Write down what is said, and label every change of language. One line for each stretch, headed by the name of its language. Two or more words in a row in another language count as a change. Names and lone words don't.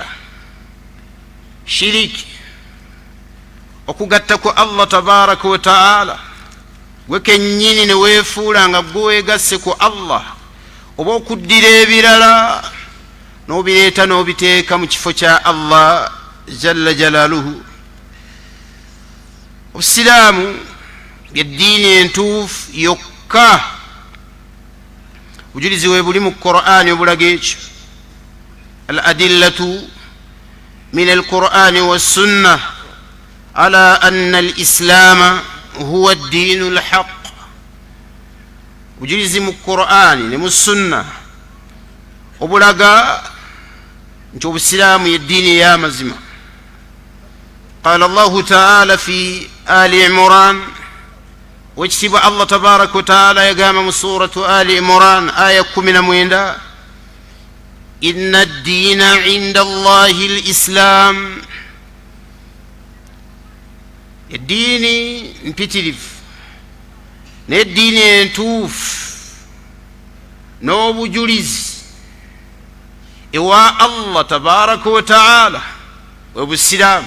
Ganda: Shiriki okugattako
Arabic: الله تبارك وتعالى
Ganda: gwe kennyini ne weefuula nga gwe weegasse ku Allah, oba okuddira ebirala n'obireeta n'obiteeka mu kifo kya
Arabic: الله جل جلاله.
Ganda: Obusiraamu y'eddiini entuufu yokka. Bujulizi we buli mu Qur'ani obulaga ekyo.
Arabic: الأدلة من القرآن والسنة على أن الإسلام هو الدين الحق.
Ganda: Bujulizi mu Qur'ani ne mu sunna obulaga nti obusiraamu y'eddiini ey'amazima.
Arabic: قال الله تعالى في آل عمران,
Ganda: wekitiibwa
Arabic: الله تبارك وتعالى
Ganda: yagamba mu suratu Ali Imran aya 19,
Arabic: إن الدين عند الله الإسلام.
Ganda: Eddiini mpitirivu n'eddiini entuufu n'obujulizi ewa
Arabic: الله تبارك وتعالى
Ganda: bwe busiraamu.